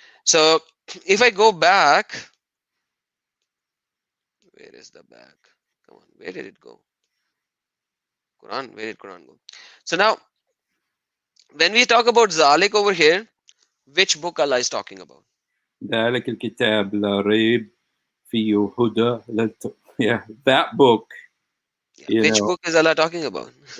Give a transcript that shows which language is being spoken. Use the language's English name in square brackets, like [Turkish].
[English] So if I go back, where is the back? Come on, where did it go? Quran, where did Quran go? So now, when we talk about Zalik over here, which book Allah is talking about? [Arabic] ذلك الكتاب لا ريب فيه هدى [English] yeah, that book. Which book is Allah talking about?